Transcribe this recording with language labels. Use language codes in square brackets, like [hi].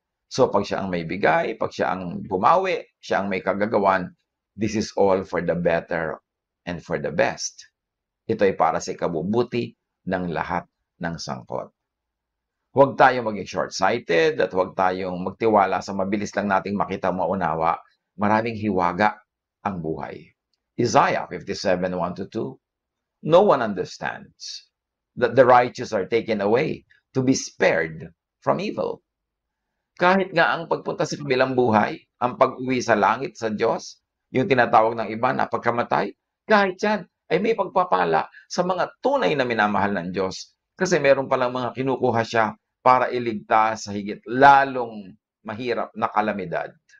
[tl] So, pag siya ang may bigay, pag siya ang bumawi, siya ang may kagagawan, [en] this is all for the better and for the best. [tl] Ito ay para sa ikabubuti ng lahat ng sangkot. Huwag tayong maging short-sighted at huwag tayong magtiwala sa mabilis lang nating makita maunawa. Maraming hiwaga ang buhay. [en] Isaiah 57:1-2. No one understands that the righteous are taken away to be spared from evil. [tl] Kahit nga ang pagpunta sa kabilang buhay, ang pag-uwi sa langit sa Diyos, yung tinatawag ng iba na pagkamatay, kahit yan ay may pagpapala sa mga tunay na minamahal ng Diyos. Kasi meron palang mga kinukuha siya para iligtas sa higit lalong mahirap na kalamidad.